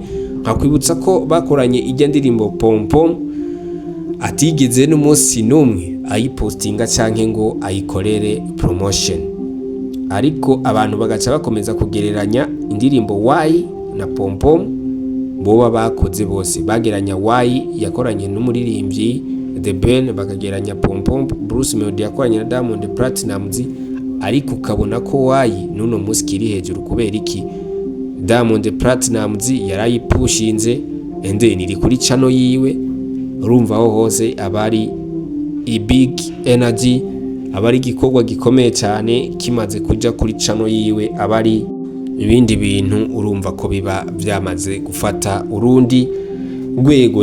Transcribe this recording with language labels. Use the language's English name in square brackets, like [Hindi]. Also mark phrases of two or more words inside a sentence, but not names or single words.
[Kinyarwanda] Nkakwibutsa ko bakoranye ijya ndirimbo Pom Pom atigeze n'umunsi n'umwe ayipostinga canke ngo ayikorere promotion, ariko abantu bagaca bakomeza kugereranya indirimbo Y na Pom Pom boba bakoze bose, bageranya Y yakoranye n'umuririmbyi The Ben, bakageranya Pom Pom Bruce Melody yakoranye na Diamond Platnumz, ariko ukabona ko Y nuno musi kiri hejuru kubera iki Diamond Platnumz yarayipushinze endeni iri kuri channel yiwe. Urumva aho hose abari [English] big energy, [Kinyarwanda] abari gikorwa gikomeye cyane kimaze kuja kuri channel yiwe, abari ibindi bintu urumva ko biba byamaze gufata urundi rwego.